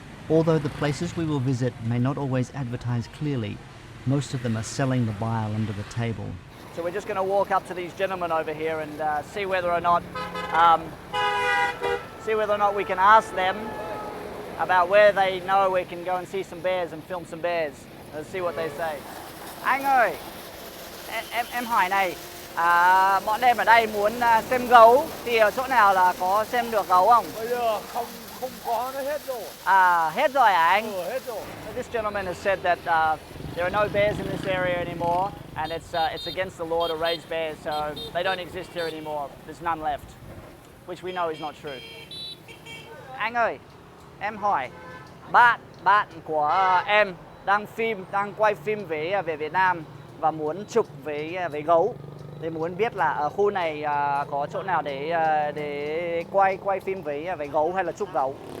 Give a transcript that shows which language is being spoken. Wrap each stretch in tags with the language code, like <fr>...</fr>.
<en>Although the places we will visit may not always advertise clearly, most of them are selling the bile under the table. So we're just going to walk up to these gentlemen over here and see whether or not we can ask them about where they know we can go and see some bears and film some bears. Let's see what they say.</en> <vi>Anh ơi, em hỏi này, bọn em ở đây muốn xem gấu thì ở chỗ nào là có xem được gấu không? Bây giờ không có, nó hết rồi. Hết rồi hả anh? Hết rồi.</vi> <en>This gentleman has said that there are no bears in this area anymore, and it's against the law to raise bears, so they don't exist here anymore. There's none left, which we know is not true.</en> <vi>Anh ơi, em hỏi, bạn của em đang quay phim về Việt Nam và muốn chụp với gấu. Thì muốn biết là ở khu này có chỗ nào để quay phim với gấu hay là chụp gấu.</vi>